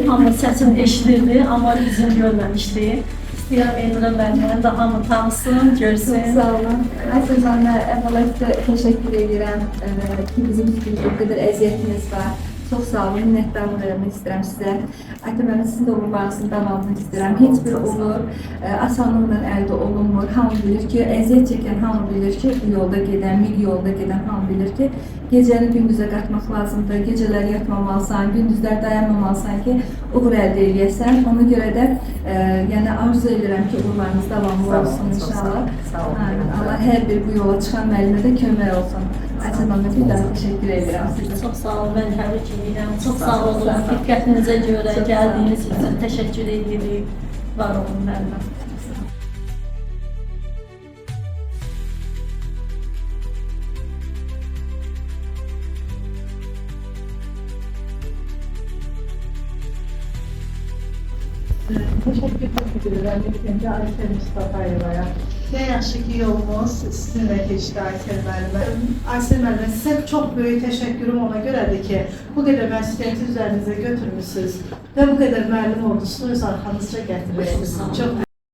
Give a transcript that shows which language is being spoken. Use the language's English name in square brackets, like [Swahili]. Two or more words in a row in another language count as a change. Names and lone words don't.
[Azerbaijani] Hamı səsini eşidirdi, amma üzünü görməmişdi. İstəyirəm Elnura müəlliməni də hamı tanısın, görsün. Çok sağ olun. [Turkish] Aslında ben evvela size teşekkür ederim ki bizim üstümüzde bu kadar əziyyətiniz var. [Azerbaijani] Çok sağ olun, minnətdarlıq vermək istəyirəm sizə. Aytən sizin də uğurlarınızın davamını istəyirəm. Heç bir uğur asanlıqla əldə olunmur. Hamı bilir ki, əziyyət çəkən hamı bilir ki, bu yolda gedən, mil yolda gedən hamı bilir ki, gecəni gündüzə qatmaq lazımdır. Gecələr yatmamalısan, gündüzlər dayanmamalısan ki, uğur əldə edəsən. Ona görə də yəni arzu edirəm ki, uğurlarınız davamlı olsun inşallah. Sağ olun. Allah hər bir bu yola çıxan müəllimə də kömək olsun. Aytən müəllimə bir daha təşəkkür edirəm sizə. Çox sağ olun, mən təbrik edirəm. Çox sağ olun, diqqətinizə görə gəldiyiniz üçün təşəkkür edirik. Var olun müəllimə. [Turkish] Teşekkür ederim. [Azerbaijani] İlk Ayşe Mustafa'ya. Ne yaxşı ki yolumuz sizinle geçti Aysel müəllimə. Aysel müəllimə, sizə [Turkish] çok büyük teşekkürüm [Azerbaijani] ona görədir ki, bu qədər məsuliyyəti üzərinizə götürmüşsünüz və bu qədər müəllim ordusunu öz arxanızca gətirirsiniz. Çok